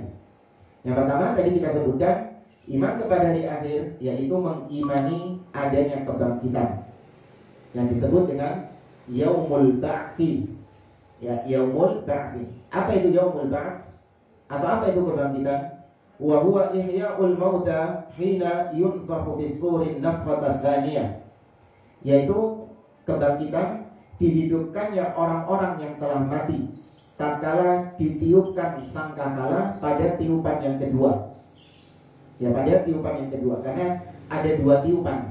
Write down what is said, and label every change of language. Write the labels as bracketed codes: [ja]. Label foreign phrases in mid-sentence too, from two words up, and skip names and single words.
[id] Yang pertama tadi kita sebutkan, iman kepada hari akhir yaitu mengimani adanya kebangkitan yang disebut dengan [ar] يوم البعث. Ya, يوم البعث. [id] Apa itu [ar] يوم البعث? [id] Atau apa itu kebangkitan? [ar] وهو إحياء الموتى حين ينفخ بالصور نفخة ثانية. [id] Yaitu kebangkitan, dihidupkannya orang-orang yang telah mati tatkala ditiupkan sangkakala pada tiupan yang kedua. Ya, pada tiupan yang kedua, karena ada 2 tiupan.